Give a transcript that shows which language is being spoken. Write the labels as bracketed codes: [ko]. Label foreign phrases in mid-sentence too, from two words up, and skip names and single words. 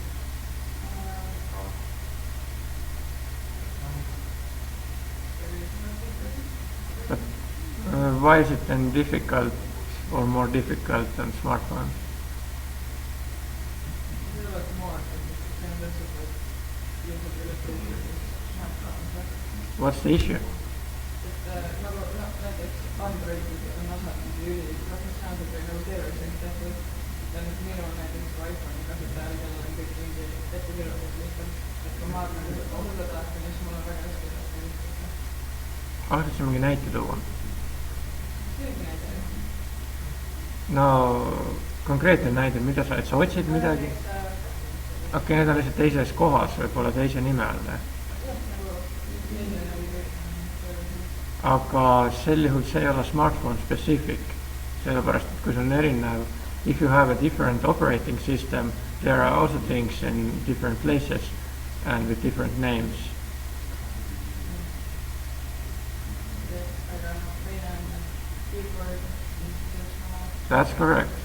[en] But why is it then difficult or more difficult than smartphone? What's the issue? [et] Algasin mingi näite tuua? No konkreetne näide, mida sa otsid midagi? Okei, need on lihtsalt teises kohas, võib-olla teise nime all. Aga sel juhul see ei ole [en] smartphone specific, [et] sellepärast et kui see on erinev, [en] if you have a different operating system, there are also things in different places and with different names. That's correct.